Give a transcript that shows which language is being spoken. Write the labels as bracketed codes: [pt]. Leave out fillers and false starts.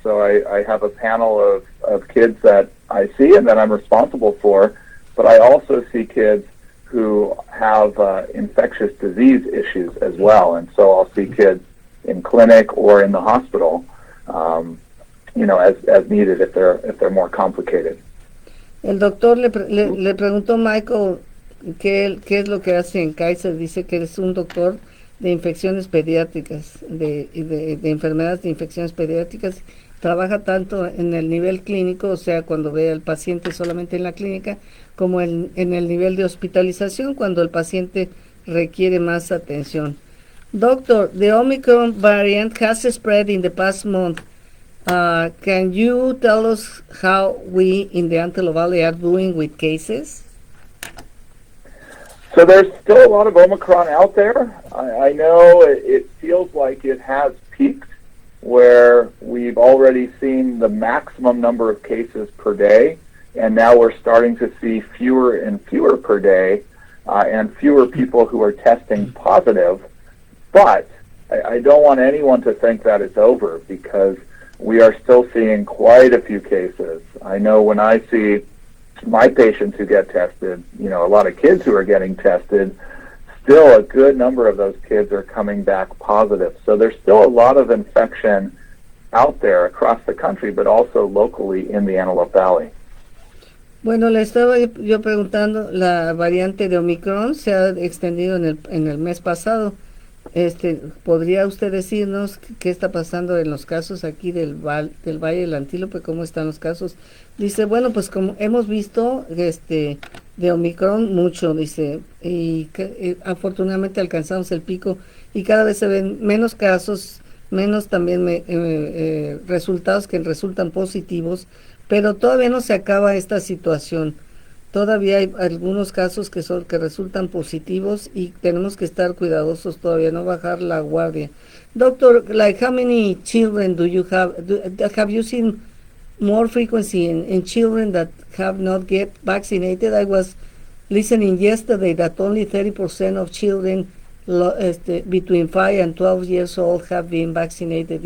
[en] So I have a panel of kids that I see and that I'm responsible for, but I also see kids who have infectious disease issues as well. And so I'll see kids in clinic or in the hospital, as needed if they're more complicated. [es] El doctor le preguntó a Michael qué es lo que hace en Kaiser. Dice que es un doctor de infecciones pediátricas, de enfermedades de infecciones pediátricas. Trabaja tanto en el nivel clínico, o sea, cuando ve al paciente solamente en la clínica, como en el nivel de hospitalización, cuando el paciente requiere más atención. [en] Doctor, the Omicron variant has spread in the past month. Can you tell us how we in the Antelope Valley are doing with cases? So there's still a lot of Omicron out there. I know it feels like it has peaked, where we've already seen the maximum number of cases per day, and now we're starting to see fewer and fewer per day, and fewer people who are testing positive. But I don't want anyone to think that it's over, because we are still seeing quite a few cases. I know when I see my patients who get tested, a lot of kids who are getting tested, still a good number of those kids are coming back positive. So there's still a lot of infection out there across the country, but also locally in the Antelope Valley. [es] Bueno, le estaba yo preguntando, la variante de Omicron se ha extendido en el mes pasado. ¿Podría usted decirnos qué está pasando en los casos aquí del Valle del Antílope? ¿Cómo están los casos? Dice, bueno, pues como hemos visto de Omicron mucho, dice, y afortunadamente alcanzamos el pico y cada vez se ven menos casos, menos también resultados que resultan positivos, pero todavía no se acaba esta situación. Todavía hay algunos casos que resultan positivos y tenemos que estar cuidadosos todavía, no bajar la guardia. [en] Doctor, like how many children do you have? Have you seen more frequency in children that have not get vaccinated? I was listening yesterday that only 30% of children between 5 and 12 years old have been vaccinated.